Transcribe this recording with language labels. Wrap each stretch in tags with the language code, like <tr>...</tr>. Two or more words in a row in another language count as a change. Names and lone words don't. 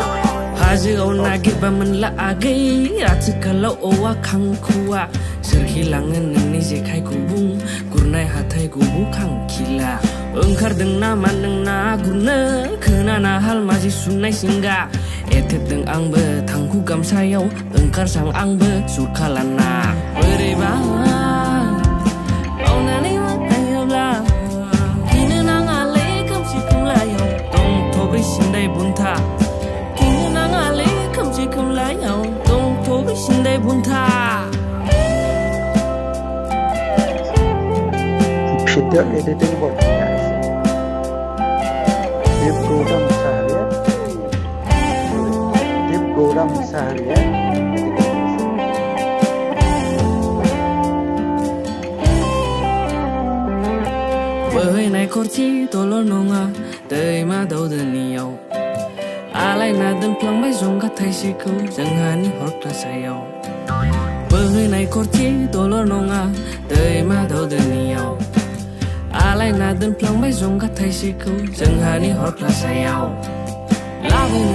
<brx>हाजोआव नागिरबा मोनला आगै आथिखालाव औवा खांखुवा सोरखिलाङो नोंनि जेखाइ गुबुं गुरनाय हाथाय गुबुं खांखिला ओंखारदों नामा नों ना गुरनो खोनाना हालमाजि सुनाय सिंगा एथेरदों आंबो थांखु गामसायाव ओंखारसां आंबो सुखालाना बोरैबा मावनानै मोनजायोब्ला गिनो नाङालै खोमसि खोमलायाव दंथ'बै सिन्दाय बुन्था खोमसि खोमलायाव दंथ'बै सिन्दाय बुन्था</brx> <as>ভিডিঅ' এডিটিং বৰ ধুনীয়া হৈছে। দীপ গৌৰা মুছাহাৰীয়ে</as> <brx>बोहैनाय खरथि दलर नङा दैमा दौदोनियाव आलायना दोनफ्लांबाय जंगा थाइसेखौ जोंहानि हरख्लासायाव बोहैनाय खरथि दलर नङा दैमा दौदोनियाव आलायना दोनफ्लांबाय जंगा थाइसेखौ जोंहानि हरख्लासायाव लाबोनो</brx>